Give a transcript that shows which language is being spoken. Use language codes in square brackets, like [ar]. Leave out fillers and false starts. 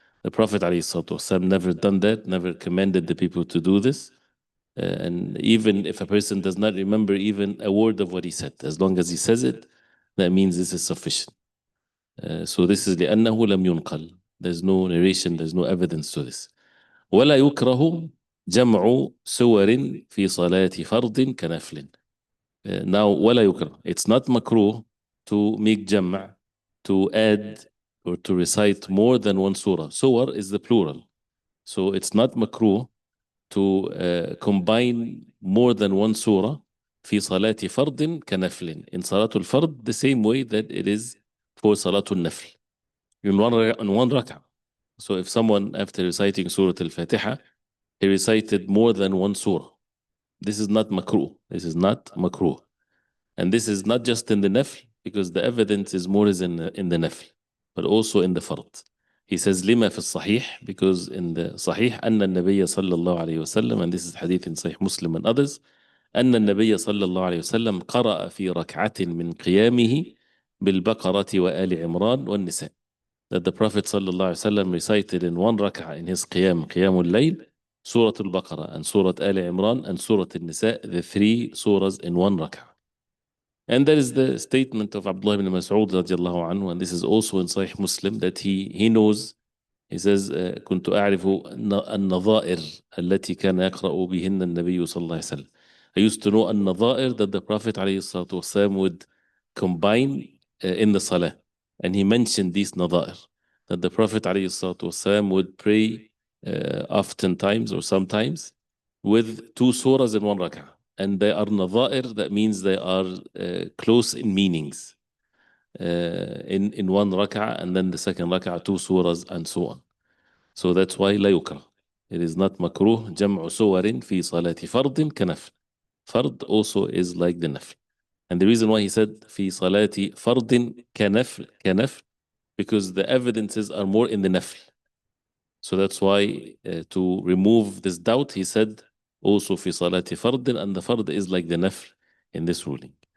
[en] The Prophet ﷺ never done that, never commanded the people to do this. And even if a person does not remember even a word of what he said, as long as he says it, that means this is sufficient. So this is [ar] لأنه لم ينقل. [en] There's no narration, there's no evidence to this. [ar] ولا يكره جمع سور في صلاة فرض كنفل. [en] Now [ar] ولا يكره, [en] it's not makruh to make جمع, to add or to recite more than one surah. Surah is the plural. So it's not makruh to combine more than one surah [ar] في صلاة فرض كنفل. [en] In صلاة الفرض, the same way that it is for صلاة النفل. In one rak'ah. So if someone, after reciting Surah Al-Fatiha, he recited more than one surah, this is not makruh. This is not makruh. And this is not just in the nafl, because the evidence is more is in the nafl, but also in the fard. He says [ar] لما في الصحيح, [en] because in the [ar] صحيح أن النبي صلى الله عليه وسلم, [en] and this is hadith in Sahih Muslim and others, [ar] أن النبي صلى الله عليه وسلم قرأ في ركعة من قيامه بالبقرة وآل عمران والنساء. [en] That the Prophet صلى الله عليه وسلم recited in one rak'ah in his qiyam al-layl, Surah Al-Baqarah and Surah Al Imran and Surah Al-Nisa, the three surahs in one rak'ah. And there is the statement of Abdullah ibn Mas'ud radiallahu anhu, and this is also in Sahih Muslim, that he knows, he says, [ar] كنت أعرف النظائر التي كان يقرأ بهن النبي صلى الله عليه وسلم. [en] I used to know النظائر that the Prophet عليه الصلاة والسلام would combine in the salah. And he mentioned these nada'ir, that the Prophet ﷺ would pray oftentimes or sometimes with two surahs in one rak'ah. And they are nada'ir, that means they are close in meanings. In one rak'ah, and then the second rak'ah, two surahs, and so on. So that's why [ar] لا يكره. [en] It is not makruh [ar] جمع صور في صلاة فرض كنفل. [en] Fard also is like the nafl. And the reason why he said [ar] في صلاة فرض كنفل, [en] because the evidences are more in the nafl. So that's why to remove this doubt, he said also [ar] في صلاة فرض, [en] and the fard is like the nafl in this ruling.